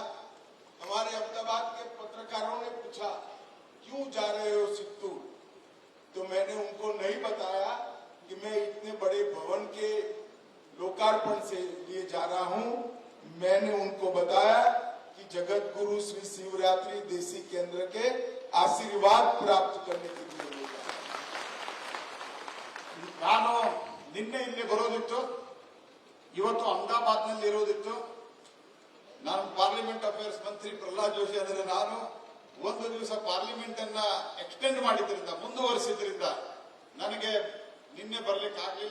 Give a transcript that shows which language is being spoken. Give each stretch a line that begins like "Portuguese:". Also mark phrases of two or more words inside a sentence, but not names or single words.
Hindi: हमारे अहमदाबाद के पत्रकारों ने पूछा क्यों जा रहे हो सित्तू, तो मैंने उनको नहीं बताया कि मैं इतने बड़े भवन के लोकार्पण से लिए जा रहा हूं। मैंने उनको बताया कि जगत गुरु श्री शिवरात्रि देसी केंद्र के आशीर्वाद प्राप्त करने के लिए ले जा रहा हूं।
Kannada: ನಾನು ನಿನ್ನೆ ಇಲ್ಲಿ ಬರೋದಿತ್ತು, ಇವತ್ತು ಅಹಮದಾಬಾದ್ನಲ್ಲಿ ಇರೋದಿತ್ತು. ನಾನು
English: parliament affairs
Kannada: ಮಂತ್ರಿ ಪ್ರಹ್ಲಾದ್ ಜೋಶಿ ಅಂದರೆ ನಾನು ಒಂದು ದಿವಸ ಪಾರ್ಲಿಮೆಂಟ್ ಅನ್ನ ಎಕ್ಸ್ಟೆಂಡ್ ಮಾಡಿದ್ರಿಂದ, ಮುಂದುವರಿಸಿದ್ರಿಂದ ನನಗೆ ನಿನ್ನೆ ಬರ್ಲಿಕ್ಕೆ ಆಗ್ಲಿಲ್ಲ.